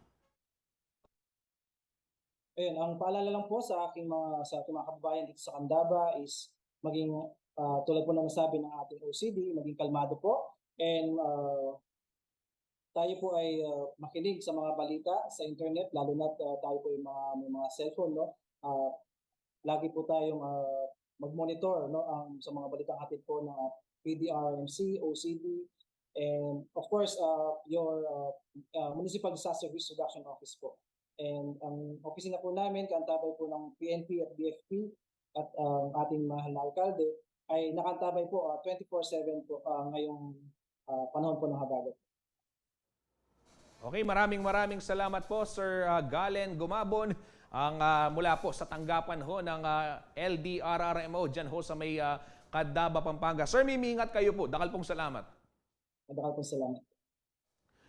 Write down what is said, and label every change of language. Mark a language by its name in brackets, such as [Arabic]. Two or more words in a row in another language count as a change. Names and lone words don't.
[Filipino] Ayun, ang paalala lang po sa ating mga kababayan dito sa Candaba is maging tulad po na nasabi ng ating OCD, maging kalmado po. And tayo po ay makinig sa mga balita sa internet, lalo na tayo po ay may mga cellphone, lagi po tayong mag-monitor sa mga balitang hatid po ng PDRMC, [English] OCD, and of course your Municipal Disaster Risk Reduction Office po. [Filipino] And ang opisina po namin, kaantabay po ng PNP at BFP at ating mahal na alkalde ay nakantabay po 24/7 po ngayong panahon po ng habagat. Okay, maraming salamat po Sir Galen Gumabon ang mula po sa tanggapan ho ng LDRRMO dyan ho sa may Candaba, Pampanga. [Pampanga] Sir, mimingat kayo po. Dakal pong salamat. Dakal pong salamat.